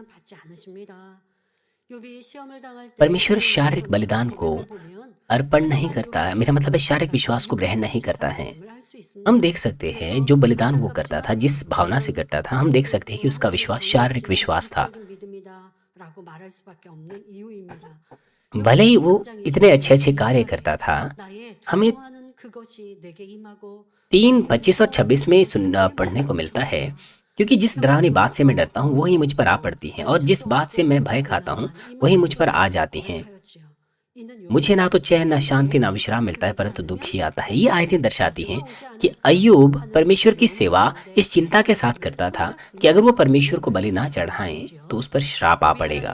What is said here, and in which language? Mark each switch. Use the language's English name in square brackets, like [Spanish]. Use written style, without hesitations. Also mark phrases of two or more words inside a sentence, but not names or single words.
[Hindi] परमेश्वर शारीरिक बलिदान को अर्पण नहीं करता है, मेरा मतलब है शारीरिक विश्वास को ग्रहण नहीं करता है। हम देख सकते हैं जो बलिदान वो करता था, जिस भावना से करता था, हम देख सकते हैं कि उसका विश्वास शारीरिक विश्वास था। भले ही वो इतने अच्छे अच्छे कार्य करता था, हमें [Korean] 그것이 내게 임하고 [Hindi] 3:25 और 26 में पढ़ने को मिलता है, क्योंकि जिस डरावनी बात से मैं डरता हूँ वही मुझ पर आ पड़ती है, और जिस बात से मैं भय खाता हूँ वही मुझ पर आ जाती हैं। मुझे ना तो चैन, ना शांति, ना विश्राम मिलता है, परंतु दुख ही आता है। ये आयतें दर्शाती हैं कि अय्यूब परमेश्वर की सेवा इस चिंता के साथ करता था कि अगर वो परमेश्वर को बलि ना चढ़ाएं तो उस पर श्राप आ पड़ेगा।